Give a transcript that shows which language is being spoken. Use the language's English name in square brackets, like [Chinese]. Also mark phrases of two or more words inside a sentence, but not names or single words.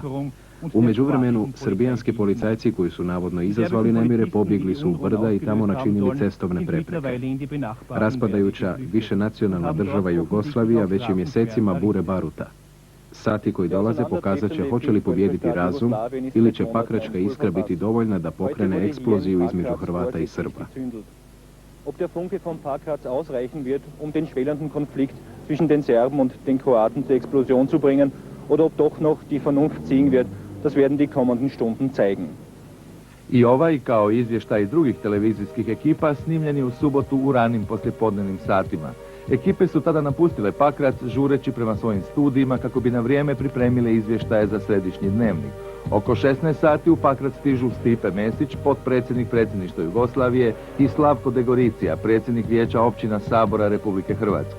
[Croatian] U međuvremenu, srbijanski policajci koji su navodno izazvali nemire pobjegli su u brda i tamo načinili cestovne prepreke. Raspadajuća višenacionalna država Jugoslavija već je mjesecima bure baruta. Sati koji dolaze pokazat će hoće li pobijediti razum ili će pakračka iskra biti dovoljna da pokrene eksploziju između Hrvata i Srba. [German] Ob der Funke von Pakrac ausreichen wird, den schwelenden Konflikt zwischen den Serben und den Kroaten zur Explosion zu bringen, oder ob doch noch die Vernunft siegen wird, das werden die kommenden Stunden zeigen. [Croatian] I ovaj, kao izvještaj drugih televizijskih ekipa, snimljeni u subotu u ranim poslijepodnevnim satima. Ekipe su tada napustile Pakrac, žureći prema svojim studijima kako bi na vrijeme pripremile izvještaje za središnji dnevnik. Oko 16 sati u Pakrac stižu Stipe Mesić, potpredsjednik predsjedništva Jugoslavije, i Slavko Degoricija, predsjednik Vijeća općina Sabora Republike Hrvatske.